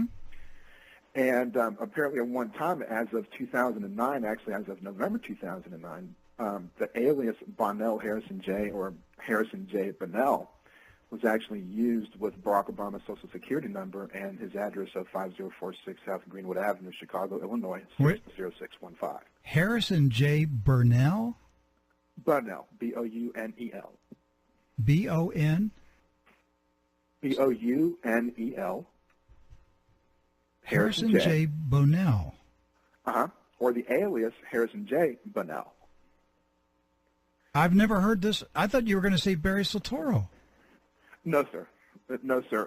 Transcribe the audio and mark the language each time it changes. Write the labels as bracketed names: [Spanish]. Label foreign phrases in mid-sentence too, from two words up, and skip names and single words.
[English] And apparently at one time, as of 2009, actually as of November 2009, the alias Bonnell Harrison J. or Harrison J. Bonnell was actually used with Barack Obama's Social Security number and his address of 5046 South Greenwood Avenue, Chicago, Illinois, 60615. Harrison J. Burnell? Bonnell, B-O-U-N-E-L. B-O-N? B-O-U-N-E-L. Harrison J. Bonnell. Uh-huh. Or the alias Harrison J. Bonnell. I've never heard this. I thought you were going to say Barry Soetoro. No, sir. No, sir.